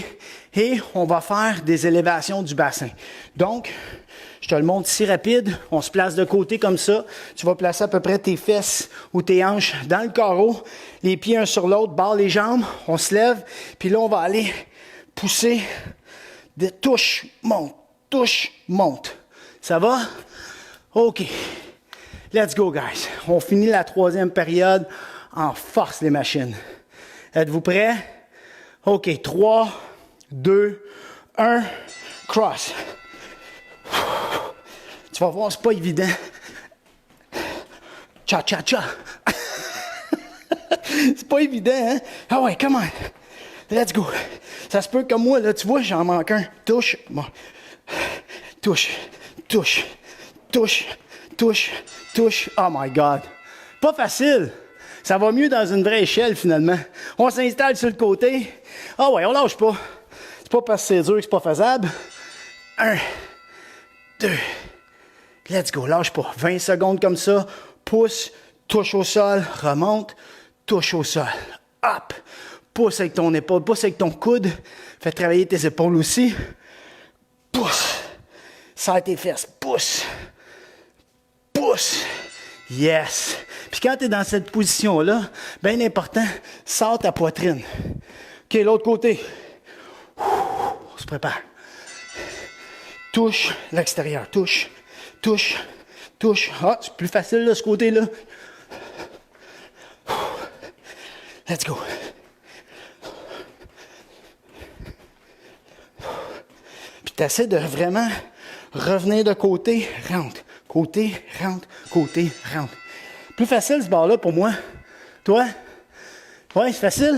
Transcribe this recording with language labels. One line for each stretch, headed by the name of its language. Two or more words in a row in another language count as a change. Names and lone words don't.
French: Et on va faire des élévations du bassin. Donc, je te le montre ici rapide. On se place de côté comme ça. Tu vas placer à peu près tes fesses ou tes hanches dans le carreau. Les pieds un sur l'autre, barre les jambes. On se lève. Puis là, on va aller pousser de touche, monte. Ça va?
English: OK. Let's go, guys.
French: On finit la 3e période en force, les machines. Êtes-vous prêts? OK. 3, 2, 1, cross. Tu vas voir, c'est pas évident. Cha-cha-cha. C'est pas évident, hein? Ah ouais,
English: come on. Let's go.
French: Ça se peut comme moi, là, tu vois, j'en manque un. Touche. Bon. Touche.
English: Oh my God.
French: Pas facile. Ça va mieux dans une vraie échelle, finalement. On s'installe sur le côté. Ah ouais, on lâche pas. C'est pas parce que c'est dur que c'est pas faisable. 1, 2,
English: let's go,
French: lâche pas. 20 secondes comme ça. Pousse, touche au sol, remonte, touche au sol. Hop! Pousse avec ton épaule, pousse avec ton coude. Fais travailler tes épaules aussi. Pousse. Serre tes fesses. Pousse. Yes. Puis quand tu es dans cette position-là, bien important, sors ta poitrine. OK, l'autre côté. On se prépare. Touche l'extérieur. Touche. Ah, c'est plus facile de ce côté-là.
English: Let's go.
French: Puis tu essaies de vraiment revenir de côté, rentre, côté, rentre, côté, rentre. Plus facile ce bar-là pour moi. Toi? Ouais, c'est facile?